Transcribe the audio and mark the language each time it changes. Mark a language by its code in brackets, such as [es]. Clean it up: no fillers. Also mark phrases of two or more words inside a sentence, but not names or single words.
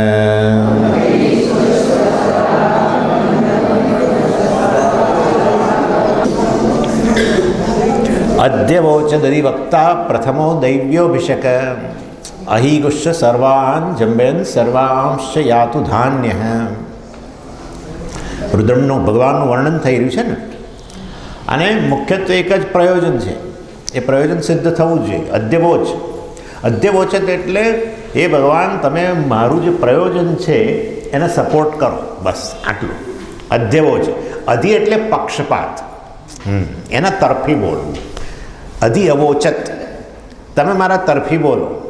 [sa] अध्यवोचदधिवक्ता प्रथमो दैव्योऽभिषक अहीगुश्च सर्वान् जम्भयन् सर्वांश्च यातु धान्यः [gu] રુદ્રમનું ભગવાનનું વર્ણન થઈ રહ્યું છે ને અને મુખ્યત્વે એક જ પ્રયોજન છે એ પ્રયોજન સિદ્ધ થવું જોઈએ [sa] अध्यवोच अध्यवोचत् [gu] એટલે એ ભગવાન તમે મારું જે પ્રયોજન છે એને સપોર્ટ કરો બસ આટલું [sa] अध्यवोच अधि [gu] એટલે પક્ષપાત એના તરફી બોલવું [sa] अधि अवोचत् [gu] તમે મારા તરફી બોલો